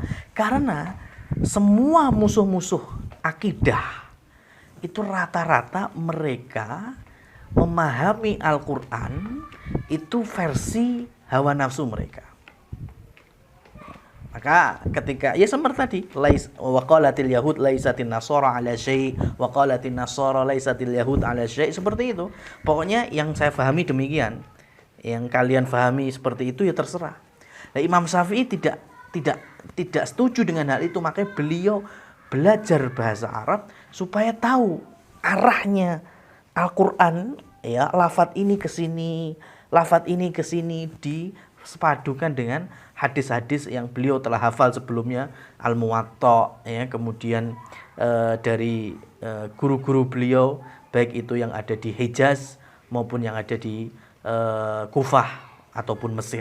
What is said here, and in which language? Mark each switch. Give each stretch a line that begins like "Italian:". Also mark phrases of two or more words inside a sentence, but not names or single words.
Indonesian: Karena semua musuh-musuh akidah itu rata-rata mereka memahami Al-Quran itu versi hawa nafsu mereka. Maka ketika ya seperti tadi
Arabic: وقالت اليهود ليست النصارى على شيء وقالت النصارى ليست اليهود على شيء,
Indonesian: seperti itu. Pokoknya yang saya pahami demikian. Yang kalian pahami seperti itu ya terserah. Nah, Imam Syafi'i tidak setuju dengan hal itu, makanya beliau belajar bahasa Arab supaya tahu arahnya Al-Qur'an, ya, lafaz ini ke sini, lafaz ini ke sini, disepadukan dengan hadis-hadis yang beliau telah hafal sebelumnya, Al-Muwatta, ya, kemudian dari guru-guru beliau baik itu yang ada di Hijaz maupun yang ada di Kufah ataupun Mesir.